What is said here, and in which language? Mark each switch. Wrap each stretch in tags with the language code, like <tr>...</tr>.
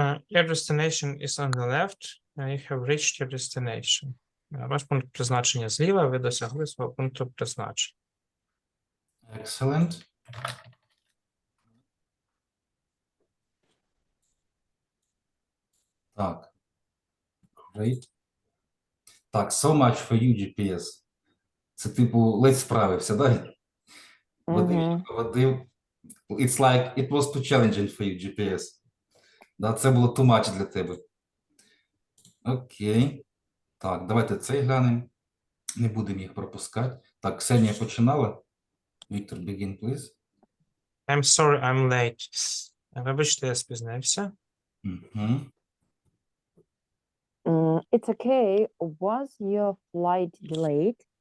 <en>Your destination is on the left. You have reached your destination.</en> <uk>Ваш пункт призначення зліва, ви досягли свого пункту призначення.</uk> <en>Excellent.</en> <uk>Так.</uk> <en>Great.</en> <uk>Так,</uk> <en>so much for you, GPS.</en> <uk>Це типу ледь справився, да? Водив.</uk> <en>It's like it was too challenging for you, GPS.</en> <uk>Да, це було</uk> <en>too much</en> <uk>для тебе. Окей. Так, давайте цей глянемо. Не будемо їх пропускати. Так, Ксенія починала.</uk> <en>Віктор, begin, please. I'm sorry, I'm late.</en> <uk>Вибачте, я спізнився. Мгм.</uk> <en>It's okay. Was your flight delayed?</en>